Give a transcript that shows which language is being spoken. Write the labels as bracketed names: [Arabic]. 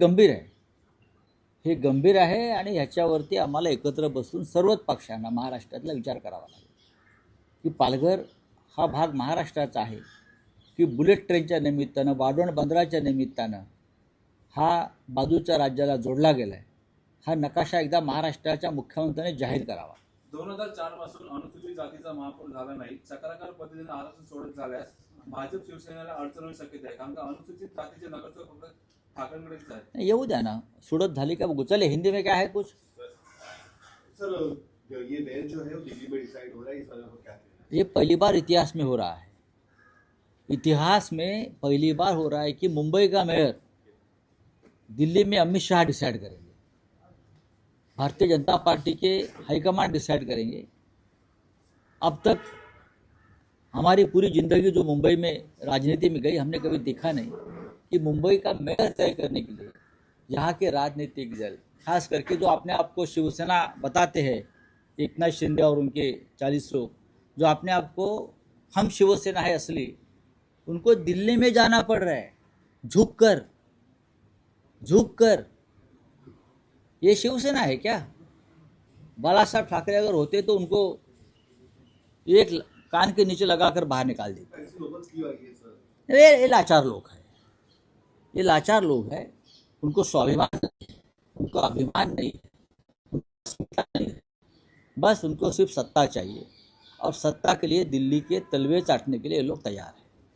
[Marathi] हे गंभीर आहे आणि ह्याच्यावरती आम्हाला एकत्र बसून सर्वच पक्षांना महाराष्ट्रातला विचार करावा लागेल की पालघर हा भाग महाराष्ट्राचा आहे की बुलेट ट्रेनच्या निमित्तानं, वाढवण बंदराच्या निमित्तानं हा बाजूच्या राज्याला जोडला गेला आहे. हा नकाशा एकदा महाराष्ट्राच्या मुख्यमंत्र्यांनी जाहीर करावा. 2004 पासून अनुसूचित जातीचा महापौर झाला नाही. चक्राकार पद्धतीने आरक्षण सोडत झाल्यास भाजप शिवसेनेला अडचण होऊ शकते आहे, कारण का अनुसूचित जातीचे नगरसेवक फक्त ठाकरेंकडेच आहेत. येऊ द्या ना, सोडत झाली का चले, [Hindi] हिंदी में क्या है कुछ. सर, ये मेयर जो है वो दिल्ली में डिसाइड हो रहा है, इस बारे में क्या कहना है? ये पहली बार इतिहास में हो रहा है. इतिहास में पहली बार हो रहा है कि मुंबई का मेयर दिल्ली में अमित शाह डिसाइड करेंगे. भारतीय जनता पार्टी के हाईकमांड डिसाइड करेंगे. अब तक हमारी पूरी ज़िंदगी जो मुंबई में राजनीति में गई, हमने कभी देखा नहीं कि मुंबई का मेयर तय करने के लिए यहाँ के राजनीतिक दल, खास करके जो अपने आप को शिवसेना बताते हैं, एकनाथ शिंदे और उनके 40 लोग जो अपने आप को हम शिवसेना है असली, उनको दिल्ली में जाना पड़ रहा है झुक कर. ये शिवसेना है क्या? बाला साहब ठाकरे अगर होते तो उनको एक कान के नीचे लगाकर बाहर निकाल देते. ऐसी नौबत क्यों आई है सर? ये लाचार लोग हैं, ये लाचार लोग हैं. उनको स्वाभिमान नहीं है, उनको अभिमान नहीं है, उनको सत्ता नहीं है. बस उनको सिर्फ सत्ता चाहिए और सत्ता के लिए दिल्ली के तलवे चाटने के लिए ये लोग तैयार हैं.